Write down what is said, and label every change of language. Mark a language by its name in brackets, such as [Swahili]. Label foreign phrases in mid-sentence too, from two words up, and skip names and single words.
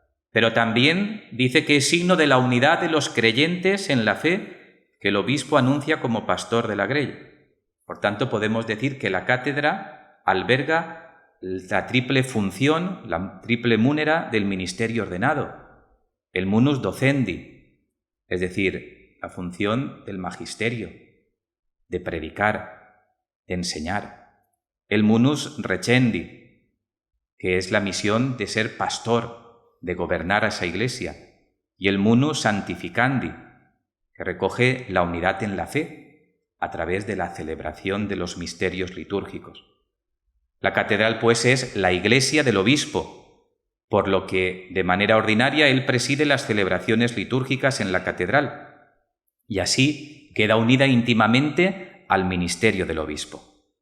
[Spanish] Pero también dice que es signo de la unidad de los creyentes en la fe que el obispo anuncia como pastor de la grey. Por tanto, podemos decir que la cátedra alberga la triple función, la triple múnera del ministerio ordenado, el [Latin] munus docendi, [Spanish] es decir, la función del magisterio, de predicar, de enseñar, el [Latin] munus recendi, [Spanish] que es la misión de ser pastor, de gobernar a esa iglesia, y el [Latin] munus sanctificandi, [Spanish] que recoge la unidad en la fe a través de la celebración de los misterios litúrgicos. La catedral, pues, es la iglesia del obispo, por lo que, de manera ordinaria, él preside las celebraciones litúrgicas en la catedral, y así queda unida íntimamente al ministerio del obispo.